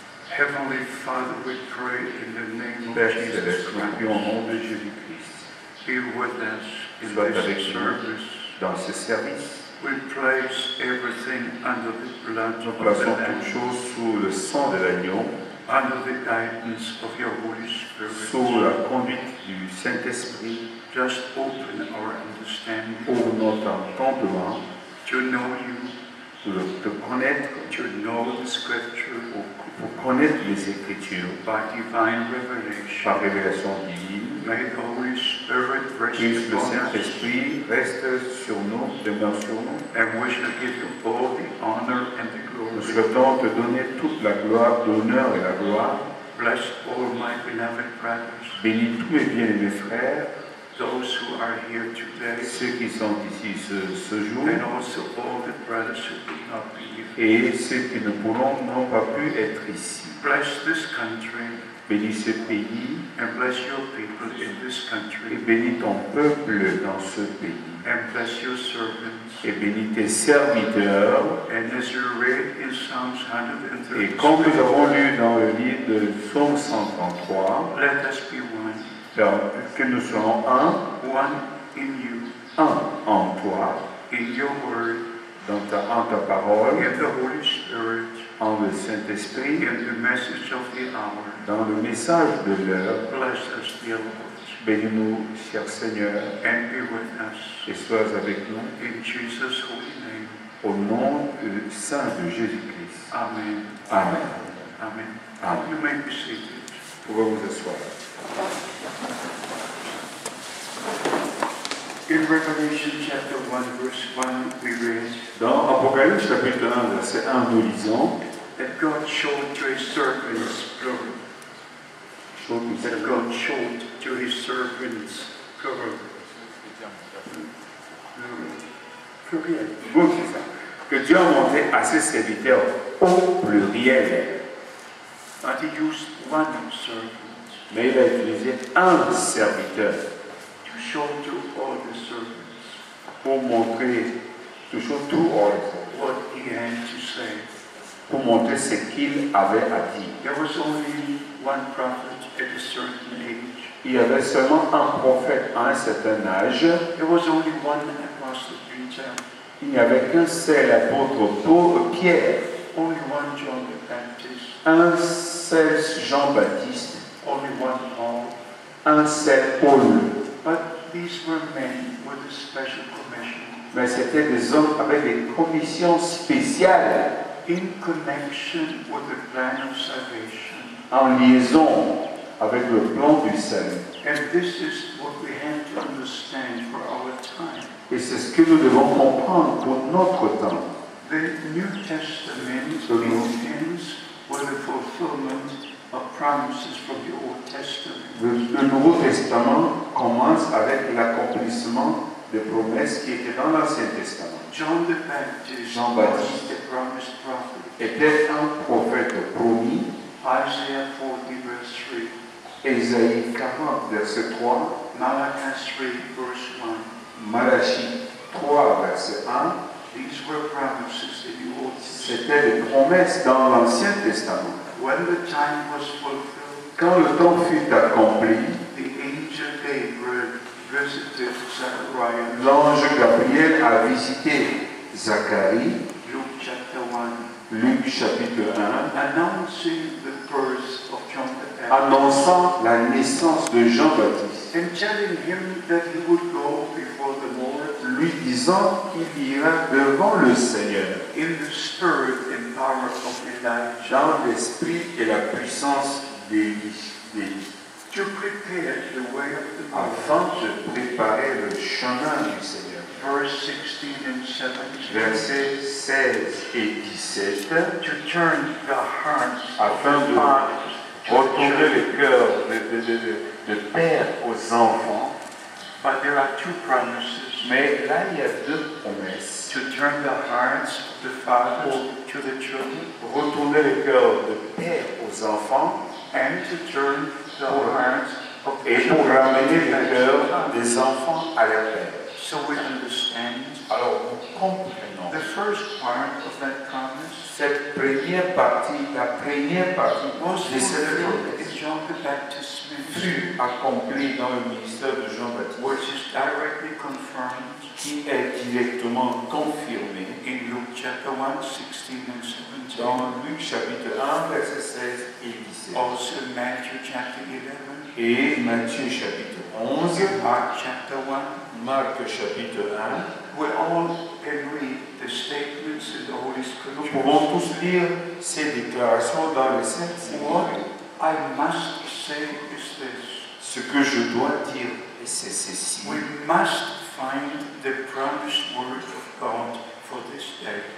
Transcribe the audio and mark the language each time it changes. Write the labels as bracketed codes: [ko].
[en] Heavenly Father, we pray in the name [fr] Père [en] of Jesus [fr] céleste, nous [en] Christ. [fr] prions au nom de Jésus-Christ. [en] Be with us in [fr] Sois avec [en] this [fr] nous [en] service. [fr] dans ce service. [en] We place everything under the blood [fr] Nous [en] of the [fr] plaçons [en] Lamb, [fr] toutes choses sous le sang de l'agneau, [en] under the guidance of your Holy [fr] sous [en] Spirit. [fr] la conduite du Saint-Esprit, [en] Just open our understanding [fr] pour notre entendement, [en] to know you, [fr] pour te connaître, [en] to know the Scripture [fr] pour connaître les Écritures [en] by divine revelation. [fr] par révélation divine. [en] May the Holy Spirit rest [fr] Puisse le [en] upon us, [fr] Saint-Esprit reste sur nous, demeure sur nous. [en] and we shall give you all the honor and the [fr] Nous [en] glory. [fr] souhaitons te donner toute la gloire, l'honneur et la gloire. [en] Bless all my beloved brothers, [fr] Bénis tous mes bien-aimés frères, [en] those who are here today, [fr] ceux qui sont ici ce jour, [en] and also all the brothers who did not believe. [fr] et ceux qui n'ont pas pu être ici. [en] Bless this country [fr] Bénis ce pays [en] and bless your people in this [fr] et [en] country, [fr] bénis ton peuple dans ce pays. [en] and bless your servants. [fr] Et bénis tes serviteurs. [en] And as you read in Psalms [fr] Et comme nous [en] 133, [fr] avons lu dans le livre de Psaume 133, [en] let us be one, [fr] que nous soyons un [en] in you, [fr] en toi, [en] in your word, [fr] en ta parole, [en] in the Holy Spirit, [fr] en le Saint-Esprit, [en] in the message of the hour. [fr] dans le message de l'heure. [en] Bless us, dear Lord, [fr] Bénis-nous, cher Seigneur, [en] and be with us. [fr] et sois avec nous [en] In Jesus' holy name. [fr] au nom saint de Jésus-Christ. [en] Amen. [fr] Amen. [en] Amen. [fr] Amen. [en] You may be seated. [fr] Vous pouvez vous asseoir. [en] In Revelation chapter 1, verse 1, we read [fr] Dans Apocalypse chapitre 1, verset 1, nous lisons [en] that God showed to his servants, plural. That God showed to his servants, plural. [fr] Pluriel. Bon, c'est ça. Que Dieu a montré à ses serviteurs au pluriel, [en] But he used one servant [fr] mais il a utilisé un serviteur [en] to show to all the servants [fr] pour montrer toujours tout ordre, [en] what he had to say. [fr] pour montrer ce qu'il avait à dire. [en] There was only one prophet at a certain age. [fr] Il y avait seulement un prophète à un certain âge. [en] There was only one apostle, Peter. [fr] Il n'y avait qu'un seul apôtre, Pierre, [en] Only one John the Baptist. [fr] un seul Jean-Baptiste, [en] Only one Paul. [fr] un seul Paul. [en] But these were men with a special commission [fr] Mais c'était des hommes avec des commissions spéciales [en] in connection with the plan of salvation. [fr] en liaison avec le plan du salut. [en] And this is what we have to understand for our time. [fr] Et c'est ce que nous devons comprendre pour notre temps. [en] The New Testament begins with the fulfillment of promises from the Old Testament. [fr] Le Nouveau Testament commence avec l'accomplissement des promesses qui étaient dans l'Ancien Testament. [en] John the Baptist [fr] Jean-Baptiste [en] was the promised prophet. [fr] était un prophète promis. [en] Isaiah 40 verse 3. [fr] Ésaïe 40, verset 3. [en] Malachi 3 verse 1. [fr] Malachie 3, verset 1. [en] These were promises in the Old Testament. [fr] C'était des promesses dans l'Ancien Testament. [en] When the time was fulfilled, [fr] Quand le temps fut accompli, [en] the angel Gabriel visited Zechariah. [fr] l'ange Gabriel a visité Zacharie, [en] Luke chapter 1, [fr] Luc chapitre 1, [en] announcing the birth of John the Baptist, [fr] annonçant la naissance de Jean-Baptiste, [en] and telling him that he would go before the Lord [fr] lui disant qu'il ira devant le Seigneur [en] in the spirit and power of Elijah, [fr] dans l'esprit et la puissance d'Élie, [en] to prepare the way of the Lord. [fr] afin de préparer le chemin du Seigneur. [en] Verse 16 and 17. [fr] Versets 16 et 17, [en] To turn the hearts [fr] afin [en] of [fr] de [en] fathers to the [fr] retourner [en] children. [fr] les cœurs de père aux enfants. [en] But there are two promises. [fr] Mais là, il y a deux promesses. [en] To turn the hearts of the fathers to the children, [fr] Retourner les cœurs de père aux enfants [en] and to turn the hearts of the [fr] et pour [en] children [fr] ramener [en] to [fr] les [en] the [fr] cœurs [en] fathers. [fr] des enfants à leur père. [en] So we understand [fr] Alors, nous comprenons [en] the first part of that promise [fr] cette première partie, la première partie [en] was [fr] de cette [en] fulfilled [fr] promesse [en] in John the Baptist's ministry, [fr] fut accomplie dans le ministère de Jean-Baptiste, [en] which is directly confirmed [fr] qui est directement confirmé [en] in Luke chapter 1, 16 and 17. [fr] dans Luc chapitre 1, verset 16 et 17. [en] Also in Matthew chapter 11, [fr] Et Matthieu chapitre 11, [en] in Mark chapter 1, [fr] Marc chapitre 1. [en] we all can read the statements in the Holy [fr] Nous [en] Scriptures. [fr] pouvons tous lire ces déclarations dans les Saintes Écritures. [en] I must say is this. [fr] Ce que je dois dire, c'est ceci. [en] We must find the promised word of God for this day.